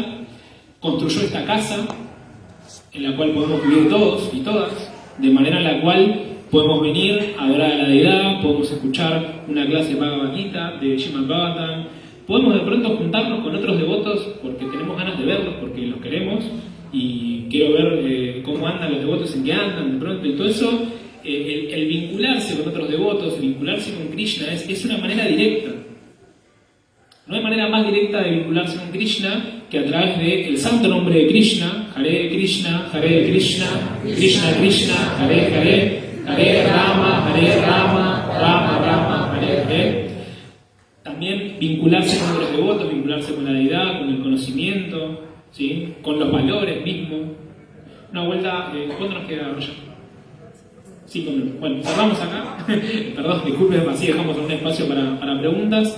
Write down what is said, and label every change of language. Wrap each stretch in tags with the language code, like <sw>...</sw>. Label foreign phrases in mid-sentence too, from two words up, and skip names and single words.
<es>Construyó esta casa en la cual podemos vivir todos y todas, de manera en la cual podemos venir a adorar a la deidad, podemos escuchar una clase de Bhagavad Gita, de Srimad Bhagavatam, podemos de pronto juntarnos con otros devotos porque tenemos ganas de verlos, porque los queremos y quiero ver cómo andan los devotos, en qué andan de pronto y todo eso. El vincularse con otros devotos, el vincularse con Krishna es una manera directa. No hay manera más directa de vincularse con Krishna que a través del santo nombre de Krishna,</es> <sa>हरे कृष्ण कृष्ण कृष्ण हरे राम राम राम हरे हरे.</sa> <es>También vincularse con otros devotos, vincularse con la deidad, con el conocimiento, ¿sí? Con los valores mismos. Una vuelta, ¿cuánto nos queda, Roger? 5 minutos. Bueno, cerramos acá. Perdón, disculpen, así dejamos un espacio para preguntas.</es>